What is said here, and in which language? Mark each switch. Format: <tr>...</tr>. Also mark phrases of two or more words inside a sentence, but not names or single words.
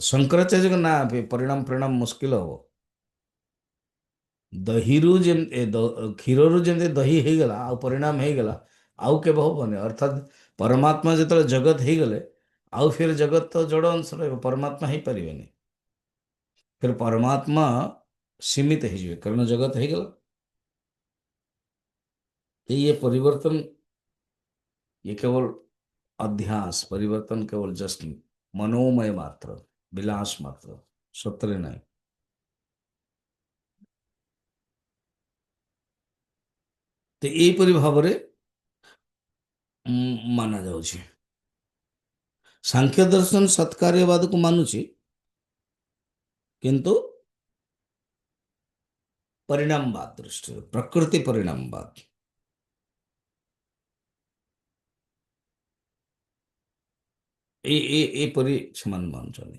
<or>ଶଙ୍କରାଚାର୍ଯ୍ୟଙ୍କ ନା ପରିଣାମ ପରିଣାମ ମୁସ୍କିଲ ହବ। ଦହିରୁ ଯେମିତି କ୍ଷୀରରୁ ଯେମିତି ଦହି ହେଇଗଲା, ଆଉ ପରିଣାମ ହେଇଗଲା, ଆଉ କେବେ ହବନି। ଅର୍ଥାତ୍ ପରମାତ୍ମା ଯେତେବେଳେ ଜଗତ ହେଇଗଲେ, ଆଉ ଫିର ଜଗତ ତ ଜଡ଼ ଅଂଶ ରହିବ, ପରମାତ୍ମା ହେଇପାରିବେନି। ଫିର ପରମାତ୍ମା ସୀମିତ ହେଇଯିବେ, କାରଣ ଜଗତ ହେଇଗଲା।</or> <hi>ये परिवर्तन, ये केवल अध्यास परिवर्तन, केवल जस्ट मनोमय मात्र, विलास मात्र, सत्य नहीं।</hi> <or>तो ଏହିପରି ଭାବରେ ମାନା ଯାଉଛି। ସାଂଖ୍ୟ ଦର୍ଶନ ସତ୍କାର୍ଯ୍ୟବାଦକୁ ମାନୁଛି, କିନ୍ତୁ ପରିଣାମବାଦ ଦୃଷ୍ଟିରୁ, ପ୍ରକୃତି ପରିଣାମବାଦ। ଏପରି ସେମାନେ ମାନୁଛନ୍ତି।</or>